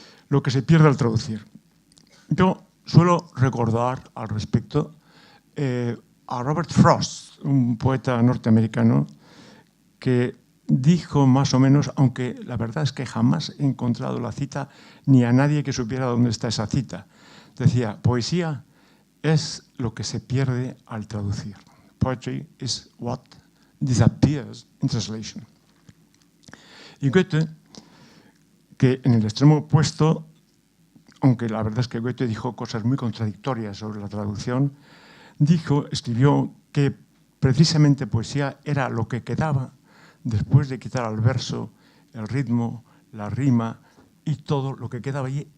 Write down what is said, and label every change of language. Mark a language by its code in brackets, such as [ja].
[es] Lo que se pierde al traducir. Yo suelo recordar al respecto a Robert Frost, un poeta norteamericano, que dijo más o menos, aunque la verdad es que jamás he encontrado la cita ni a nadie que supiera dónde está esa cita. Decía, poesía es lo que se pierde al traducir. [en] Poetry is what disappears in translation. [es] Y Goethe, que en el extremo opuesto, aunque la verdad es que Goethe dijo cosas muy contradictorias sobre la traducción, escribió que precisamente poesía era lo que quedaba después de quitar al verso el ritmo, la rima y todo lo que quedaba allí.